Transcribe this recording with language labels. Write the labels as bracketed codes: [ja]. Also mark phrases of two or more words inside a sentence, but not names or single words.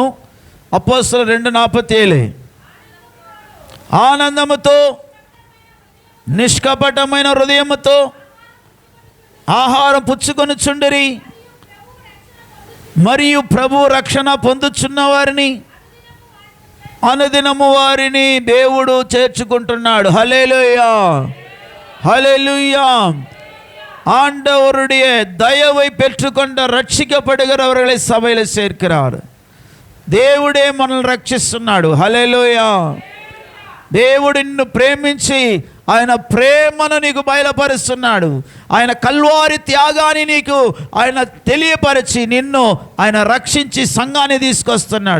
[te] అపోస్తలు 2:47 ఆనందముతో నిష్కపటమైన హృదయముతో ఆహారం పుచ్చుకొనుచుండిరి మరియు ప్రభు రక్షణ పొందుచున్న వారిని అనుదినము వారిని దేవుడు చేర్చుకుంటున్నాడు. హల్లెలూయా, హల్లెలూయా. [ta] ஆண்டவருடைய தயவை பெற்றுக்கொண்ட ரட்சிக்கப்படுகிறவர்களை சபையில் சேர்க்கிறார். [te] దేవుడే మనల్ని రక్షిస్తున్నాడు. హల్లెలూయా. దేవుడు నిన్ను ప్రేమించి ఆయన ప్రేమను నీకు బయలుపరుస్తున్నాడు. ఆయన కల్వారి త్యాగాన్ని నీకు ఆయన తెలియపరిచి నిన్ను ఆయన రక్షించి సంఘాన్ని తీసుకొస్తున్నాడు.